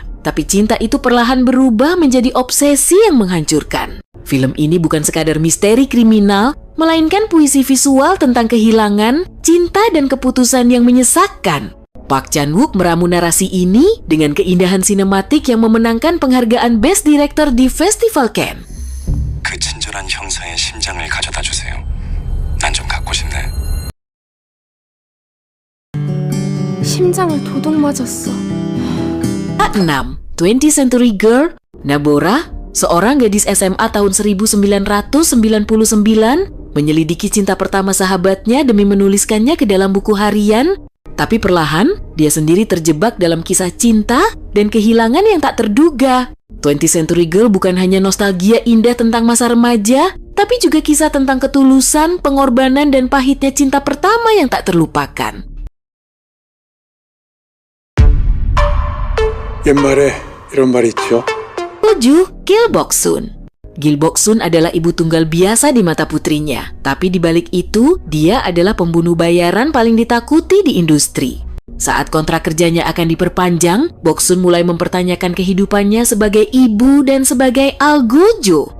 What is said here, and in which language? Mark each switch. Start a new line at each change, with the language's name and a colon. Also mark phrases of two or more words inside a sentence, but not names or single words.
Indonesian: Tapi cinta itu perlahan berubah menjadi obsesi yang menghancurkan. Film ini bukan sekadar misteri kriminal, melainkan puisi visual tentang kehilangan, cinta dan keputusan yang menyesakkan. Park Chan-wook meramu narasi ini dengan keindahan sinematik yang memenangkan penghargaan
English: Best Director
Indonesian: di Festival Cannes.
Korean: 그 친절한 형사의 심장을 가져다 주세요. 난 좀 갖고 싶네. 심장을 도둑 맞았어.
Indonesian: 6. 20th Century Girl. Nabora, seorang gadis SMA tahun 1999, menyelidiki cinta pertama sahabatnya demi menuliskannya ke dalam buku harian. Tapi perlahan, dia sendiri terjebak dalam kisah cinta dan kehilangan yang tak terduga. 20th Century Girl bukan hanya nostalgia indah tentang masa remaja, tapi juga kisah tentang ketulusan, pengorbanan, dan pahitnya cinta pertama yang tak terlupakan.
Korean: 옛말에 이런 말이 있죠.
Indonesian: 7. Gil Bok-sun. Gil Bok-sun adalah ibu tunggal biasa di mata putrinya, tapi di balik itu, dia adalah pembunuh bayaran paling ditakuti di industri. Saat kontrak kerjanya akan diperpanjang, Bok-sun mulai mempertanyakan kehidupannya sebagai ibu dan sebagai algojo.